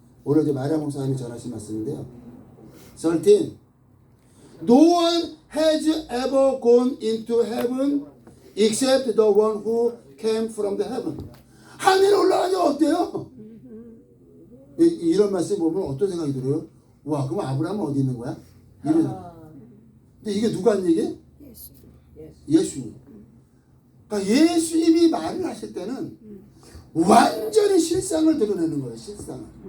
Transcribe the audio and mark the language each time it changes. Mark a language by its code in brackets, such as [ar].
[ko] 오늘 이제 마리아 목사님이 전하신 말씀인데요. 13. [en] No one has ever gone into heaven except the one who came from the heaven. [ko] 하늘에 올라가지 어때요? 이런 말씀 보면 어떤 생각이 들어요? 와, 그럼 아브라함은 어디 있는 거야? 근데 이게 누가 한 얘기예요? 예수님. 그러니까 예수님이 말을 하실 때는 완전히 실상을 드러내는 거예요. 실상을.